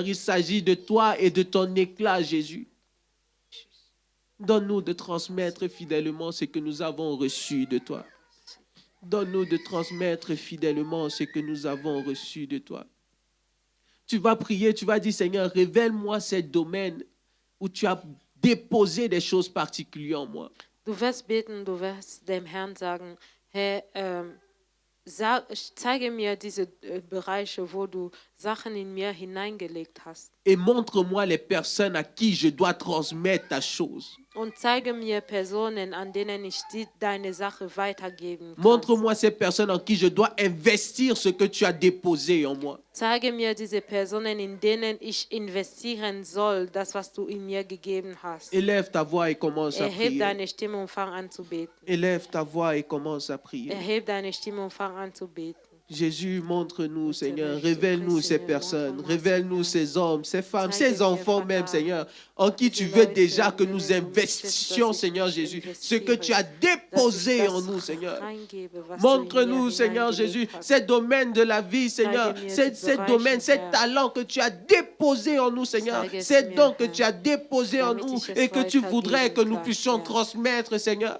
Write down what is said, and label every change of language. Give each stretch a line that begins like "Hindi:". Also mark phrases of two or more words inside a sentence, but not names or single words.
French: Il s'agit de toi et de ton éclat, Jésus. Donne-nous de transmettre fidèlement ce que nous avons reçu de toi. Donne-nous de transmettre fidèlement ce que nous avons reçu de toi. Tu vas prier, tu vas dire, Seigneur, révèle-moi ces domaines où tu as déposé des choses particulières en moi.
German: Du wirst beten, du wirst dem Herrn sagen, Herr, zeige mir diese Bereiche, wo du Sachen in mir hineingelegt hast.
French: Et montre-moi les personnes à qui je dois transmettre ta chose.
German: Und zeige mir Personen, an denen ich deine Sache weitergeben kann.
French: Montre-moi ces personnes en qui je dois investir ce que tu as déposé en moi.
German: Zeige mir diese Personen, in denen ich investieren soll, das, was du in mir gegeben hast.
French: Élève ta voix et commence à
German: Erheb
French: prier.
German: deine Stimme und fang an zu beten.
French: Élève ta voix et commence à prier.
German: Erheb deine Stimme und fang an zu beten.
French: Jésus, montre-nous, Seigneur, révèle-nous ces personnes, révèle-nous ces hommes, ces femmes, ces enfants même, Seigneur, en qui tu veux déjà que nous investissions, Seigneur Jésus, ce que tu as déposé en nous, Seigneur. Montre-nous, Seigneur Jésus, ces domaines de la vie, Seigneur, ces domaines, ces talents que tu as déposés en nous, Seigneur, ces dons que tu as déposés en nous et que tu voudrais que nous puissions transmettre, Seigneur.